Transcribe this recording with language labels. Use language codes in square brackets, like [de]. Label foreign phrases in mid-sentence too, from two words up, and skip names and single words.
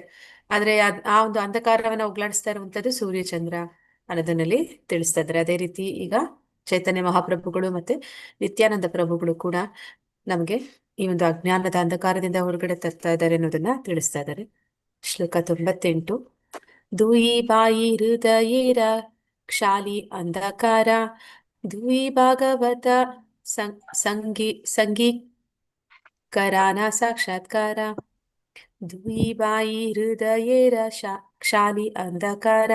[kn] ಆದ್ರೆ ಆ ಒಂದು ಅಂಧಕಾರವನ್ನ ಹೋಗಲಾಡಿಸ್ತಾ ಇರುವಂತದ್ದು ಸೂರ್ಯ ಚಂದ್ರ ಅನ್ನೋದನ್ನಲ್ಲಿ ತಿಳಿಸ್ತಾ ಇದ್ದಾರೆ. ಅದೇ ರೀತಿ ಈಗ ಚೈತನ್ಯ ಮಹಾಪ್ರಭುಗಳು ಮತ್ತೆ ನಿತ್ಯಾನಂದ ಪ್ರಭುಗಳು ಕೂಡ ನಮ್ಗೆ ಈ ಒಂದು ಅಜ್ಞಾನದ ಅಂಧಕಾರದಿಂದ ಹೊರಗಡೆ ತರ್ತಾ ಇದ್ದಾರೆ ಅನ್ನೋದನ್ನ ತಿಳಿಸ್ತಾ ಇದ್ದಾರೆ. ಶ್ಲೋಕ 98. [bn] দুই ভাই হৃদয়ের ক্ষালি অন্ধকার দুই ভাগবত সঙ্গে করান সাক্ষাৎকার. দুই ভাই হৃদয়ের ক্ষালি অন্ধকার